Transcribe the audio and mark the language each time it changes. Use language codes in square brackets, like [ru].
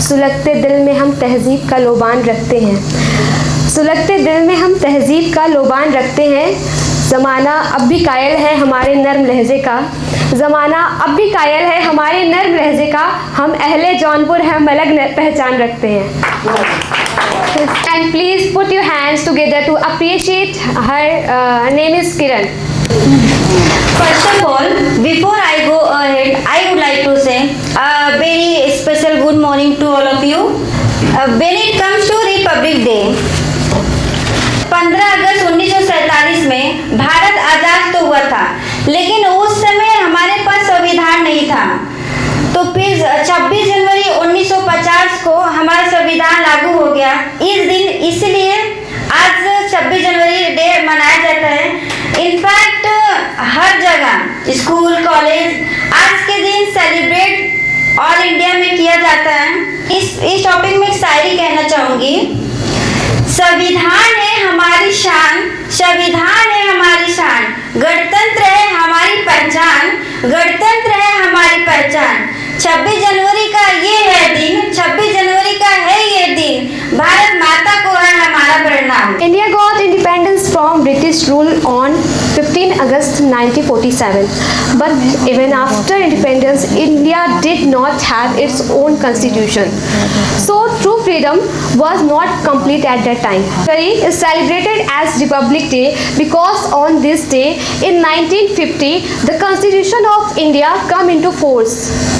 [hi] सुलगते दिल में हम तहजीब का लोबान रखते हैं. सुलगते दिल में हम तहजीब का लोबान रखते हैं. ज़माना अब भी कायल है हमारे नर्म लहजे का. ज़माना अब भी कायल है हमारे नर्म लहजे का. हम अहले जौनपुर हम अलग पहचान रखते हैं. [en] And please put your hands together to appreciate her. Her name is Kiran. First of all, before I go ahead, I would like to say a very special good morning to all of you. [hi] When it comes to Republic Day, 15 अगस्त 1947 में भारत आजाद तो हुआ था, लेकिन उस समय हमारे पास संविधान नहीं था। तो फिर 26 जनवरी 1950 को हमारा संविधान लागू हो गया। इस दिन इसलिए आज 26 जनवरी डे मनाया जाता है। इनफैक्ट हर जगह स्कूल कॉलेज आज के दिन सेलिब्रेट ऑल इंडिया में किया जाता है। इस टॉपिक में एक शायरी कहना चाहूंगी। संविधान है हमारी शान, संविधान है हमारी शान, गणतंत्र है हमारी पहचान, गणतंत्र है हमारी पहचान। 26 जनवरी का ये है दिन, 26 जनवरी का है ये दिन, भारत माता को है हमारा प्रणाम। [en] India got independence from British rule on 15 August 1947. But even after independence, India did not have its own constitution. So true freedom was not complete at that time. January is celebrated as Republic Day because on this day in 1950, the Constitution of India come into force.